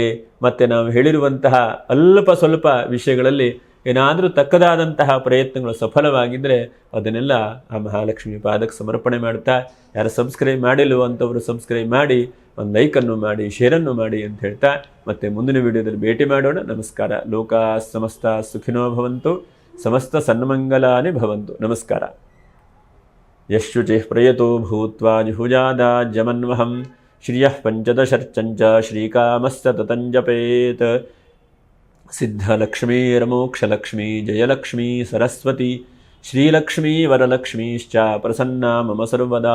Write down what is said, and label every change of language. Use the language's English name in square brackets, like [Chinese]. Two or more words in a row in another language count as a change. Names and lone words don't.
[Kannada] ಮತ್ತು ನಾವು ಹೇಳಿರುವಂತಹ ಅಲ್ಪ ಸ್ವಲ್ಪ ವಿಷಯಗಳಲ್ಲಿ ಏನಾದರೂ ತಕ್ಕದಾದಂತಹ ಪ್ರಯತ್ನಗಳು ಸಫಲವಾಗಿದ್ದರೆ ಅದನ್ನೆಲ್ಲ ಆ ಮಹಾಲಕ್ಷ್ಮಿ ಪಾದಕ್ಕೆ ಸಮರ್ಪಣೆ ಮಾಡ್ತಾ, ಯಾರು ಸಬ್ಸ್ಕ್ರೈಬ್ ಮಾಡಿಲ್ವೋ ಅಂಥವರು ಸಬ್ಸ್ಕ್ರೈಬ್ ಮಾಡಿ, ಒಂದು ಲೈಕನ್ನು ಮಾಡಿ, ಶೇರನ್ನು ಮಾಡಿ ಅಂತ ಹೇಳ್ತಾ ಮತ್ತೆ ಮುಂದಿನ ವಿಡಿಯೋದಲ್ಲಿ ಭೇಟಿ ಮಾಡೋಣ. ನಮಸ್ಕಾರ. [Sanskrit] ಲೋಕಾ ಸಮಸ್ತ ಸುಖಿನೋ ಭವಂತು, ಸಮಸ್ತ ಸನ್ಮಂಗಲಾನಿ ಭವಂತು. [Kannada] ನಮಸ್ಕಾರ. [Sanskrit] ಯಶುಚಿಃ ಪ್ರಯತೋ ಭೂತ್ವಾ ಜುಹುಜಾದಾ ಜಮನ್ವಹಂ ಶ್ರಿಯಃ ಪಂಚದಶರ್ಚಂಚ ಶ್ರೀಕಾಮಸ್ಯ ತತಂಜಪೇತ್. ಸಿದ್ಧಲಕ್ಷ್ಮೀರ್ಮೋಕ್ಷಲಕ್ಷ್ಮೀ ಜಯಲಕ್ಷ್ಮೀ ಸರಸ್ವತಿ ಶ್ರೀಲಕ್ಷ್ಮೀ ವರಲಕ್ಷ್ಮೀಶ್ಚ ಪ್ರಸನ್ನಾ ಮಮ ಸರ್ವದಾ.